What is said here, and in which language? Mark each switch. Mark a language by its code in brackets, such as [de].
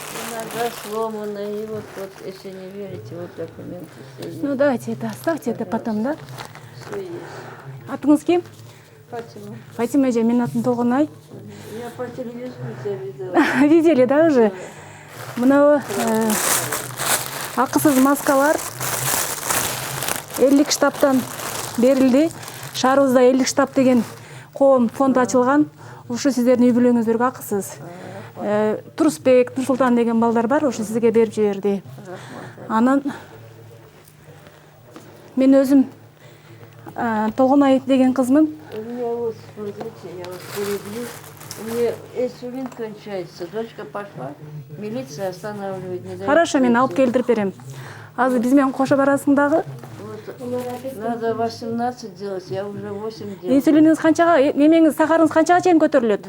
[ru] Иногда сломано, и вот, если не верите, вот документы все есть. Ну давайте это оставьте, это потом, да? Все есть. [ky] Атыңыз ким? Фатима. Фатима эже, менин атым Толгонай. [ru] Я по телевизору тебя видела. Видели, да, уже? [ky] Мына акысыз маскалар элдик штабтан берилди. Шаарыбызда элдик штаб деген коом фонд ачылган. Ушу сиздердин үй бүлөңүздөргө акысыз. Турусбек, Нурсултан деген балдар бар, ошо сизге берип жиберди. Анан мен өзүм Толгонай деген кызмын. [ru] У меня вот, смотрите, я вас перебью. У меня инсулин кончается. Дочка пошла, милиция останавливает. Не дает. Хорошо, [ky] мен алып келтирип берем. Азыр биз менен кошо барасың дагы. [ru] Надо 18 делать, я уже 8 делаю. [ky] Инсулиниңиз канчага, немеңиз, сахарыңыз канчага чейин көтөрүлөт?